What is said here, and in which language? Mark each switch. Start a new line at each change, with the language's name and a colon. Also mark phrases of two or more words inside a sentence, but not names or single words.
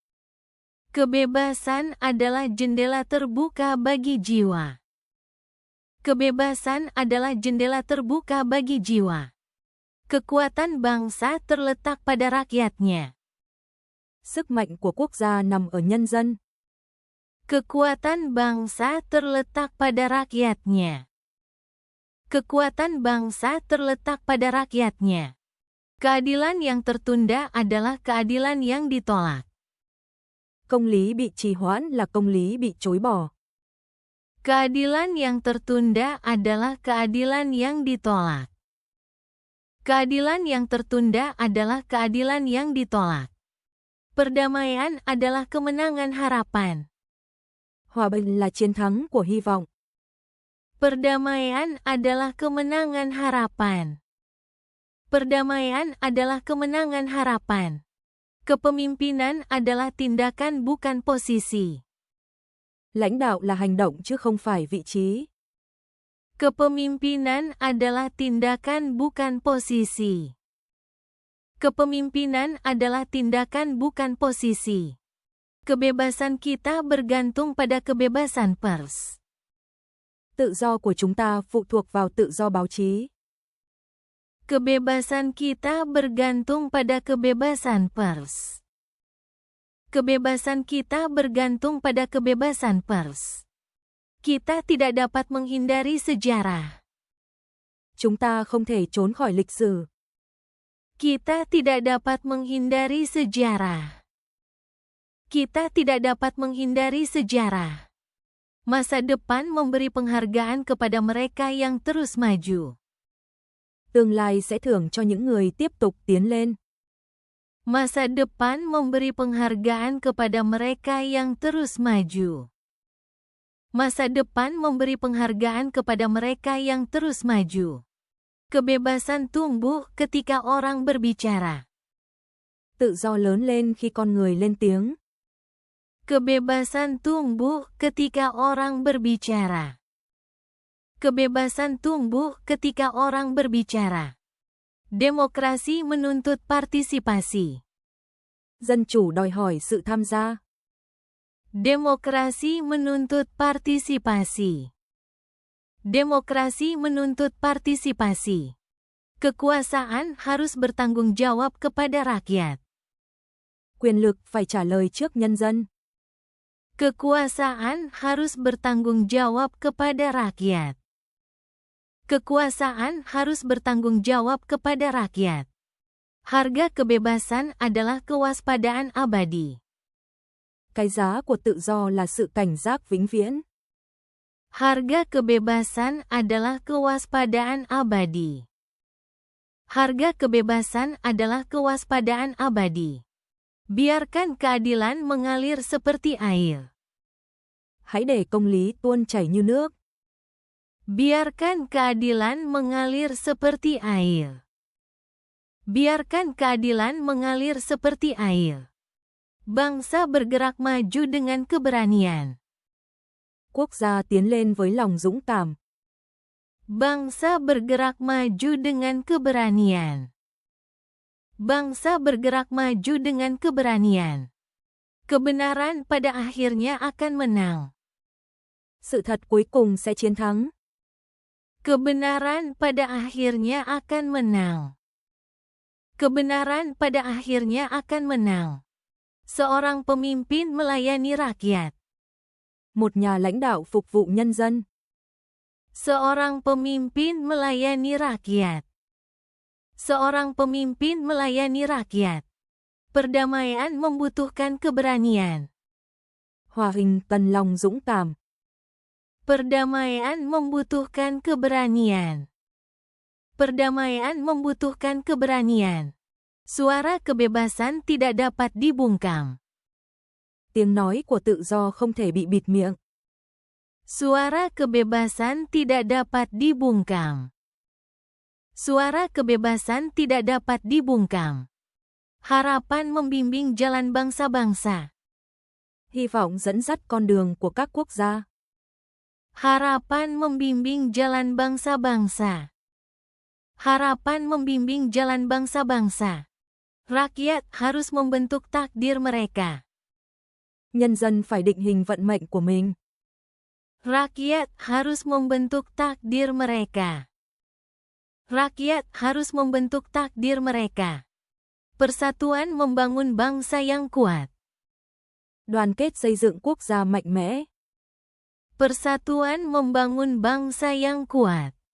Indonesian: Kebebasan adalah jendela terbuka bagi jiwa. Kebebasan adalah jendela terbuka bagi jiwa. Kekuatan bangsa terletak pada rakyatnya.
Vietnamese: Sức mạnh của quốc gia nằm ở nhân dân.
Indonesian: Kekuatan bangsa terletak pada rakyatnya. Kekuatan bangsa terletak pada rakyatnya. Keadilan yang tertunda adalah keadilan yang ditolak.
Vietnamese: Công lý bị trì hoãn là công lý bị chối bỏ.
Indonesian: Keadilan yang tertunda adalah keadilan yang ditolak. Keadilan yang tertunda adalah keadilan yang ditolak. Perdamaian adalah kemenangan harapan.
Vietnamese: Hòa bình là chiến thắng của hy vọng.
Indonesian: Perdamaian adalah kemenangan harapan. Perdamaian adalah kemenangan harapan. Kepemimpinan adalah tindakan bukan posisi.
Vietnamese: Lãnh đạo là hành động chứ không phải vị trí.
Indonesian: Kepemimpinan adalah tindakan bukan posisi. Kepemimpinan adalah tindakan bukan posisi. Kebebasan kita bergantung pada kebebasan pers.
Vietnamese: Tự do của chúng ta phụ thuộc vào tự do báo chí.
Indonesian: Kebebasan kita bergantung pada kebebasan pers. Kebebasan kita bergantung pada kebebasan pers. Kita tidak dapat menghindari sejarah.
Vietnamese: Chúng ta không thể trốn khỏi lịch sử.
Indonesian: Kita tidak dapat menghindari sejarah. Kita tidak dapat menghindari sejarah. Masa depan memberi penghargaan kepada mereka yang terus maju.
Vietnamese: Tương lai sẽ thưởng cho những người tiếp tục tiến lên.
Indonesian: Masa depan memberi penghargaan kepada mereka yang terus maju. Masa depan memberi penghargaan kepada mereka yang terus maju. Kebebasan tumbuh ketika orang berbicara.
Vietnamese: Tự do lớn lên khi con người lên tiếng.
Indonesian: Kebebasan tumbuh ketika orang berbicara. Kebebasan tumbuh ketika orang berbicara. Demokrasi menuntut partisipasi.
Vietnamese: Dân chủ đòi hỏi sự tham gia.
Indonesian: Demokrasi menuntut partisipasi. Demokrasi menuntut partisipasi. Kekuasaan harus bertanggung jawab kepada rakyat.
Vietnamese: Quyền lực phải trả lời trước nhân dân.
Indonesian: Kekuasaan harus bertanggung jawab kepada rakyat. Kekuasaan harus bertanggung jawab kepada rakyat. Harga kebebasan adalah kewaspadaan abadi.
Vietnamese: Cái giá của tự do là sự cảnh giác vĩnh viễn.
Indonesian: Harga kebebasan adalah kewaspadaan abadi. Harga kebebasan adalah kewaspadaan abadi. Biarkan keadilan mengalir seperti air.
Vietnamese: Hãy để công lý tuôn chảy như nước.
Indonesian: Biarkan keadilan mengalir seperti air. Biarkan keadilan mengalir seperti air. Bangsa bergerak maju dengan keberanian.
Vietnamese: Quốc gia tiến lên với lòng dũng cảm.
Indonesian: Bangsa bergerak maju dengan keberanian. Bangsa bergerak maju dengan keberanian. Kebenaran pada akhirnya akan menang.
Vietnamese: Sự thật cuối cùng sẽ chiến thắng.
Indonesian: Kebenaran pada akhirnya akan menang. Kebenaran pada akhirnya akan menang. Seorang pemimpin melayani rakyat.
Vietnamese: Một nhà lãnh đạo phục vụ nhân dân.
Indonesian: Seorang pemimpin melayani rakyat. Seorang pemimpin melayani rakyat. Perdamaian membutuhkan keberanian.
Vietnamese: Hòa bình cần lòng dũng cảm.
Indonesian: Perdamaian membutuhkan keberanian. Perdamaian membutuhkan keberanian. Suara kebebasan tidak dapat dibungkam.
Vietnamese: Tiếng nói của tự do không thể bị bịt miệng.
Indonesian: Suara kebebasan tidak dapat dibungkam. Suara kebebasan tidak dapat dibungkam. Harapan membimbing jalan bangsa-bangsa.
Vietnamese: Hy vọng dẫn dắt con đường của các quốc gia.
Indonesian: Harapan membimbing jalan bangsa-bangsa. Harapan membimbing jalan bangsa-bangsa. Rakyat harus membentuk takdir mereka.
Vietnamese: Nhân dân phải định hình vận mệnh của mình.
Indonesian: Rakyat harus membentuk takdir mereka. Rakyat harus membentuk takdir mereka. Persatuan membangun bangsa yang kuat.
Vietnamese: Đoàn kết xây dựng quốc gia mạnh mẽ.
Indonesian: Persatuan membangun bangsa yang kuat.